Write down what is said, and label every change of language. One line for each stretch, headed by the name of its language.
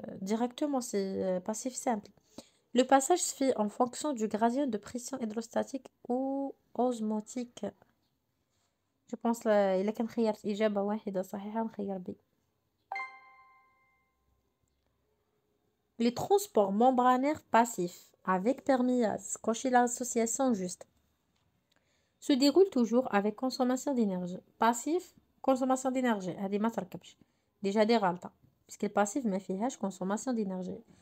French: Directement, c'est passif simple. Le passage se fait en fonction du gradient de pression hydrostatique ou osmotique. Je pense
Arabic: إلا كان خيرت إجابة واحدة صحيحة نخير B.
French: Les transports membranaires passifs avec perméase, cochez l'association juste, se déroule toujours avec consommation d'énergie. Passif, consommation d'énergie.
Arabic: هذه ما تركبش.
French: Déjà des غلطة. Puisque le passif
Arabic: ما فيهاش
French: consommation d'énergie.